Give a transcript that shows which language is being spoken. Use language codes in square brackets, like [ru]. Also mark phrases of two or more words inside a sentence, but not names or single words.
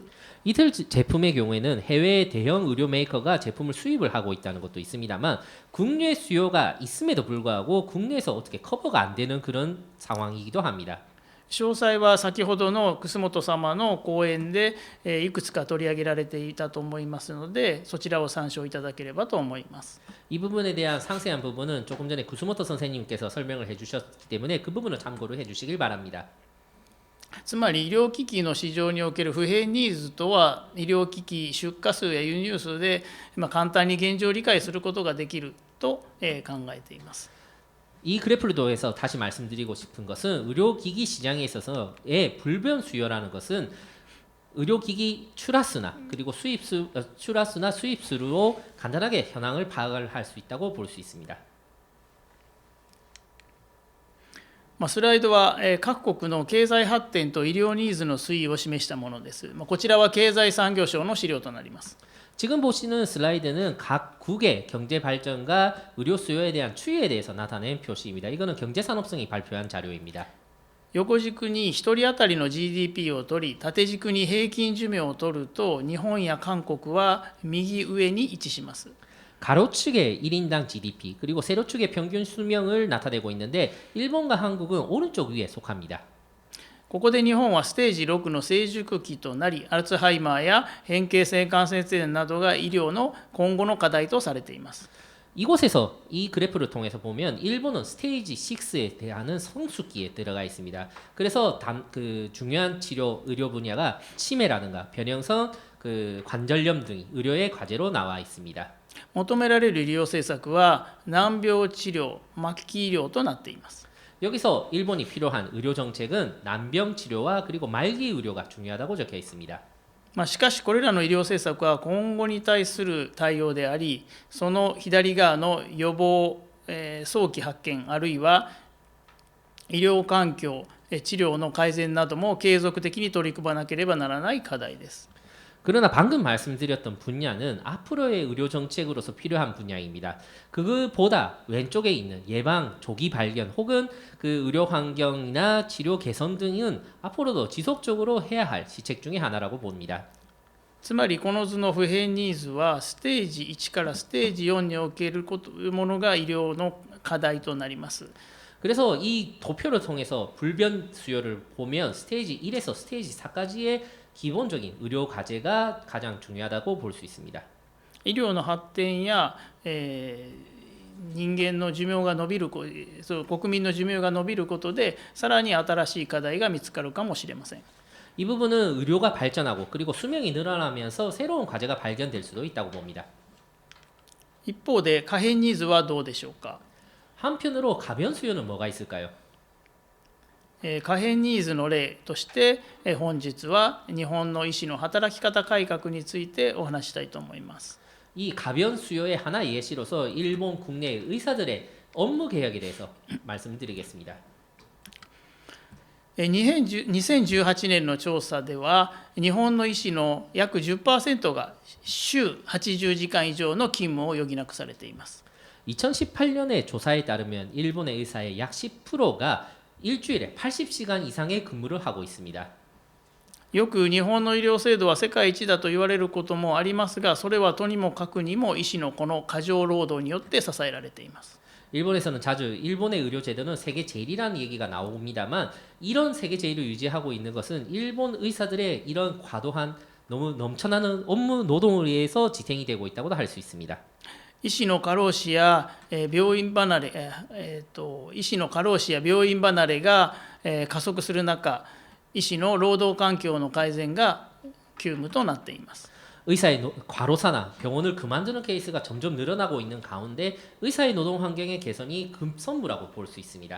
[ko] 이들 제품의 경우에는 해외 대형 의료 메이커가 제품을 수입을 하고 있다는 것도 있습니다만 국내 수요가 있음에도 불구하고 국내에서 어떻게 커버가 안 되는 그런 상황이기도 합니다. [ja] 詳細は先ほどの楠本様の講演でいくつか取り上げられていたと思いますので、そちらを参照いただければと思います。 [ko] 이 부분에 대한 상세한 부분은 조금 전에 구스모토 선생님께서 설명을 해주셨기 때문에 그 부분을 참고를 해주시길 바랍니다. [ja] つまり医療機器の市場における不変ニーズとは、医療機器出荷数や輸入数で簡単に現状を理解することができると考えています。 [ko] 이 그래프를 통해서 다시 말씀드리고 싶은 것은 의료기기 시장에 있어서의 불변 수요라는 것은 의료기기 출하수나 그리고 출하수나 수입수로 간단하게 현황을 파악을 할 수 있다고 볼 수 있습니다. [ja] スライドは各国の経済発展と医療ニーズの推移を示したものです。こちらは経済産業省の資料となります。 [ko] 지금 보시는 슬라이드는 각국의 경제 발전과 의료 수요에 대한 추이에 대해서 나타낸 표시입니다. 이거는 경제산업성이 발표한 자료입니다. [ja] 横軸に1人当たりの GDP を取り、縦軸に平均寿命を取ると、日本や韓国は右上に位置します。 [ko] 가로축의 1인당 GDP 그리고 세로축의 평균 수명을 나타내고 있는데 일본과 한국은 오른쪽 위에 속합니다. [ja] ここで日本はステージ6の成熟期となり、アルツハイマーや変形性関節炎などが医療の今後の課題とされています。 [ko] 이곳에서 이 그래프를 통해서 보면 일본은 스테이지 6에 대한 성숙기에 들어가 있습니다. 그래서 그 중요한 치료 의료 분야가 치매라든가 변형성 그 관절염 등이 의료의 과제로 나와 있습니다. [ja] 求められる医療政策は難病治療、末期医療となっています。 [ko] 여기서 일본이 필요한 의료 정책은 난병 치료와 그리고 말기 의료가 중요하다고 적혀 있습니다. [ja] しかしこれらの医療政策は今後に対する対応であり、その左側の予防、早期発見、あるいは医療環境、治療の改善なども継続的に取り組まなければならない課題です。 [ko] 그러나 방금 말씀드렸던 분야는 앞으로의 의료 정책으로서 필요한 분야입니다. 그보다 왼쪽에 있는 예방, 조기 발견 혹은 그 의료 환경이나 치료 개선 등은 앞으로도 지속적으로 해야 할 시책 중에 하나라고 봅니다. [ja] つまりこの図の普遍ニーズはステージ1からステージ4におけるものが医療の課題となります。 [ko] 그래서 이 도표를 통해서 불변 수요를 보면 스테이지 1에서 스테이지 4까지의 기본적인 의료 과제가 가장 중요하다고 볼 수 있습니다. [ja] 医療の発展や、人間の寿命が伸びるそう国民の寿命が伸びることでさらに新しい課題が見つかるかもしれません。 [ko] 이 부분은 의료가 발전하고 그리고 수명이 늘어나면서 새로운 과제가 발견될 수도 있다고 봅니다. [ja] 一方で可変ニーズはどうでしょうか。 [ko] 한편으로 가변 수요는 뭐가 있을까요? [ja] 可変ニーズの例として、本日は日本の医師の働き方改革についてお話したいと思います。 [ko] 이 가변 수요의 하나의 예시로서 일본 국내 의사들의 업무 개혁에 대해서 말씀드리겠습니다. [ja] 2018 年の調査では日本の医師の約 10% が週80時間以上の勤務を余儀なくされています。 [ko] 2018년의 조사에 따르면 일본의 의사의 약 10%가 일주일에 80시간 이상의 근무를 하고 있습니다. [ja] よく日本の医療制度は世界一だと言われることもありますが、それはとにもかくにも医師のこの過剰労働によって支えられています。 [ko] 일본에서는 자주 일본의 의료 제도는 세계 제일이라는 얘기가 나옵니다만 이런 세계 제일을 유지하고 있는 것은 일본 의사들의 이런 과도한 너무 넘쳐나는 업무 노동에 의해서 지탱이 되고 있다고도 할 수 있습니다. [ja] 医師の過労死や病院離れ、医師の過労死や病院離れが加速する中、医師の労働環境の改善が急務となっています。 [ko] 의사의 과로사나 병원을 그만두는 케이스가 점점 늘어나고 있는 가운데 의사의 노동 환경의 개선이 급선무라고 볼 수 있습니다.